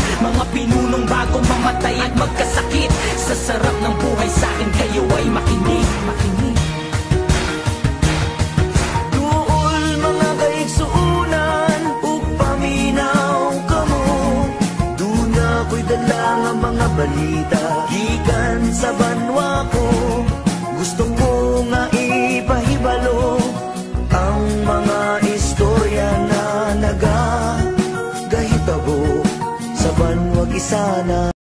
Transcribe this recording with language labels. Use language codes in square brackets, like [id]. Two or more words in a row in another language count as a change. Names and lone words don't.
[tl] Mga pinunong bago mamatay at magkasakit, sa sarap ng buhay sa akin kayo ay makinig. [hil] Mga balita gikan sa banwa ko, gusto ko nga ipahibalo ang mga istorya na nagagahitabo sa banwa Gisana.